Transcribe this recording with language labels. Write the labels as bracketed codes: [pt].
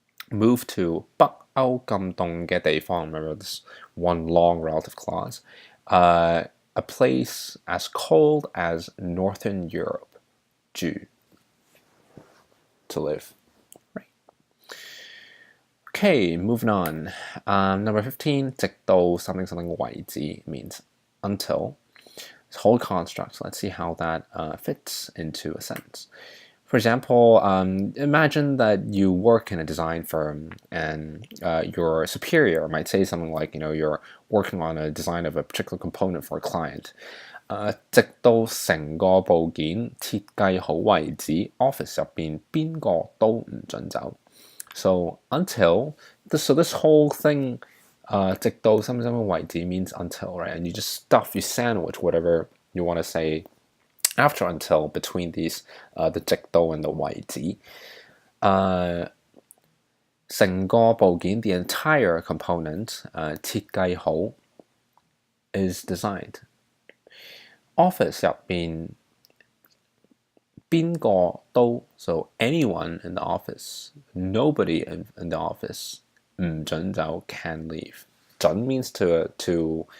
[en] move to [yue] 北歐咁凍嘅地方 [en] remember this one long relative clause a place as cold as Northern Europe [yue] 住 [en] to live right okay moving on number 15 [yue] 直到 [en] something [yue] 為止 [en] means until this whole construct let's see how that fits into a sentence. For example, imagine that you work in a design firm and your superior might say something like, you're working on a design of a particular component for a client. [yue] 直到成個部件設計好為止 office 入邊邊個都唔準走 [en] So this whole thing [yue] 直到什麼為止 [en] means until, right? And you sandwich whatever you want to say after until between these the [yue] 直到 [en] and the [yue] 為止成個部件 [en] the entire component [yue] 設計好 [en] is designed office [yue] 入邊邊個都 [en] so anyone in the office nobody in the office [yue] 唔準走 [en] can leave [yue] 準 [en] means to